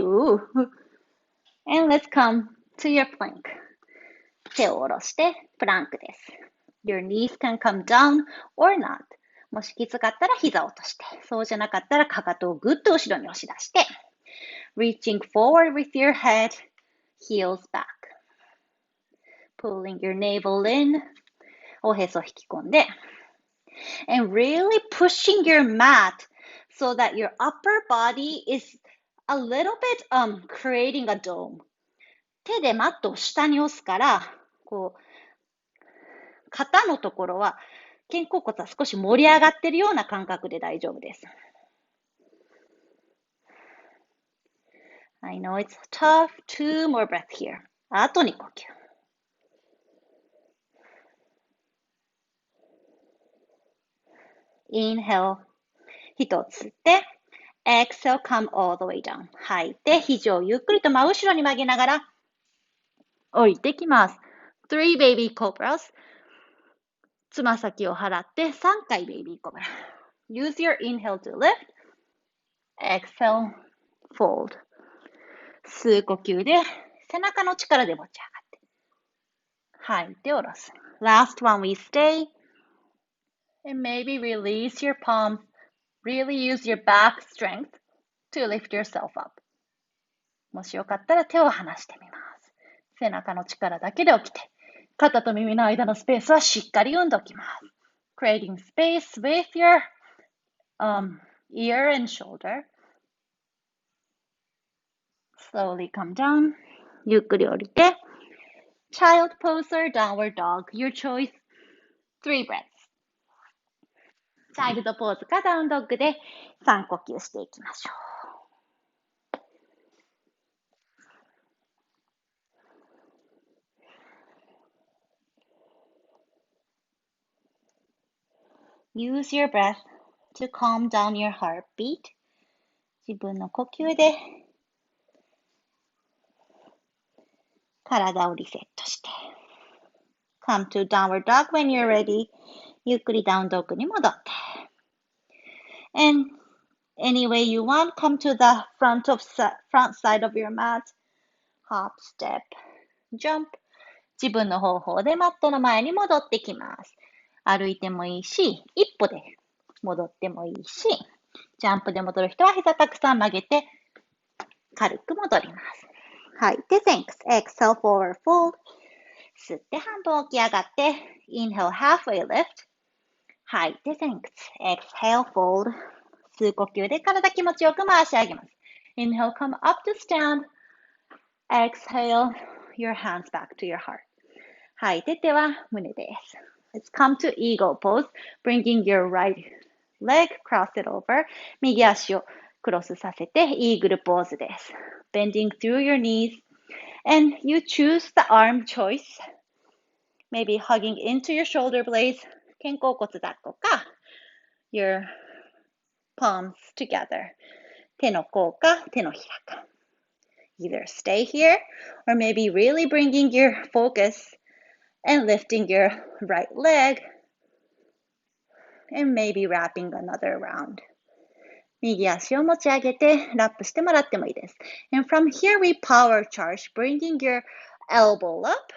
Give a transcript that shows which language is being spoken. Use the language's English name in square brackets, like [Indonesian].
[English] And let's come to your plank. [Japanese] 手を下ろしてプランクです。 [English] Your knees can come down or not. [Japanese] もしきつかったら膝を落として、そうじゃなかったらかかとをぐっと後ろに押し出して、 [English] Reaching forward with your head, heels back. Pulling your navel in. [Japanese] おへそ引き込んで。 [English] And really pushing your mat so that your upper body is a little bit creating a dome. [Japanese] 手でマットを下に押すから、こう、肩のところは、肩甲骨は少し盛り上がっているような感覚で大丈夫です。 [English] I know it's tough. Two more breaths here. [Japanese] あと2呼吸。 [English] Inhale. [Japanese] 一つ吸って、 [English] Exhale, come all the way down. [Japanese] 吐いて、肘をゆっくりと真後ろに曲げながら、降りてきます。 [English] Three baby cobras. [Japanese] つま先を払って3回ベイビーコブラ。 [English] Use your inhale to lift. Exhale, fold. [Japanese] 吸う呼吸で背中の力で持ち上がって。吐いて下ろす。 [English] Last one, we stay. And maybe release your palms. Really use your back strength to lift yourself up. [Japanese] もしよかったら手を離してみます。背中の力だけで起きて、肩と耳の間のスペースはしっかり生んでおきます。 [English] Creating space with your ear and shoulder. Slowly come down. [Japanese] ゆっくり降りて。 [English] Child pose or downward dog. Your choice. 3 breaths. [Japanese] チャイルドポーズかダウンドッグで3呼吸していきましょう。 [English] Use your breath to calm down your heartbeat. [Japanese] 自分の呼吸で体をリセットして。 [English] Come to downward dog when you're ready. [Japanese] ゆっくりダウンドッグに戻って。 [English] And any way you want, come to the front side of your mat. Hop, step, jump. [Japanese] 自分の方法でマットの前に戻ってきます。歩いてもいいし、一歩で戻ってもいいし、ジャンプで戻る人は膝たくさん曲げて軽く戻ります。吐いて、thanks. [English] Exhale, forward fold. [Japanese] 吸って半分起き上がって、 [English] inhale, halfway lift. [Japanese] 吐いて、 [English] thanks. Exhale, fold. [Japanese] 吸う呼吸で体気持ちよく回し上げます。 [English] Inhale, come up to stand. Exhale, your hands back to your heart. [Japanese] 吐いて手は胸です。 [English] Let's come to eagle pose. Bringing your right leg, cross it over. [Japanese] 右足をクロスさせてイーグルポーズです。 [English] Bending through your knees. And you choose the arm choice. Maybe hugging into your shoulder blades. [Japanese] 肩甲骨抱っこか。 [English] Your palms together. [Japanese] 手の甲か手のひらか。 [English] Either stay here or maybe really bringing your focus and lifting your right leg and maybe wrapping another round. [Japanese] 右足を持ち上げてラップしてもらってもいいです。 [English] And from here we power charge, bringing your elbow up.